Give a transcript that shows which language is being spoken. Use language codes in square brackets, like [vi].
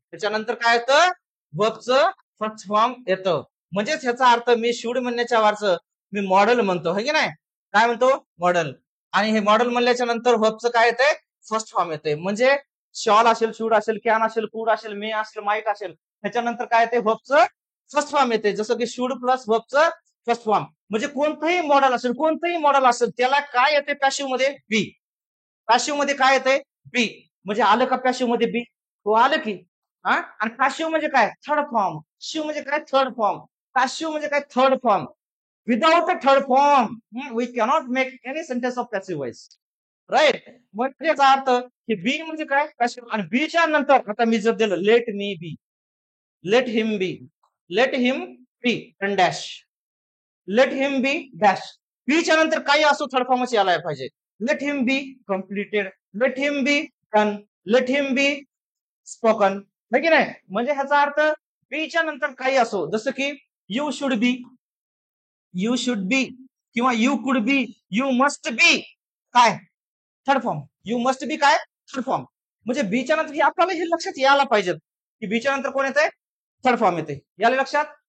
[mr] त्याच्यानंतर काय येतं? वर्बचं फर्स्ट फॉर्म येतं. म्हणजेच ह्याचा अर्थ मी शूड म्हणण्याच्या वारचं मी मॉडेल म्हणतो, है की नाही? काय म्हणतो? मॉडेल. आणि हे मॉडेल म्हणल्याच्या नंतर वर्बचं काय येतंय? फर्स्ट फॉर्म येते. म्हणजे शॉल असेल, शूड असेल, कॅन असेल, कुड असेल, मी असेल, माईट असेल, त्याच्यानंतर काय येते? वर्बचं फर्स्ट फॉर्म येते. जसं की शूड प्लस वर्बचं फर्स्ट फॉर्म. म्हणजे कोणतंही मॉडेल असेल, कोणतंही मॉडेल असेल, त्याला काय येते पॅशिव्ह मध्ये? बी. पॅशिव्ह मध्ये काय येते? बी. म्हणजे आलं का पॅशिव्ह मध्ये बी? हो आलं की. हा, आणि पॅशिव्ह म्हणजे काय? Third form. शिव म्हणजे काय? Third form. पॅशिव्ह म्हणजे काय? Third form. [en] Without a third form we cannot make any sentence of passive voice. Right. [mr] मग याचा अर्थ की बी म्हणजे काय? पॅशिव्ह. आणि बीच्या नंतर आता मी जर दिलं [en] let me be, let him be, let him be dash, [mr] लेट हिम बी डॅश. बीच्या नंतर काही असो थर्ड फॉर्मच यायला पाहिजे. [en] let him be completed, let him be done, let him be spoken, [mr] है की नाही? म्हणजे ह्याचा अर्थ बीच्या नंतर काही असो, जसं की [en] you should be, you should be, [mr] किंवा [en] you could be, you must be, [mr] काय? Third form. [en] you must be [mr] काय? Third form. म्हणजे बीच्या नंतर हे आपल्याला हे लक्षात यायला पाहिजे की बीच्या नंतर कोण येते? थर्ड फॉर्म येते. याला लक्षात.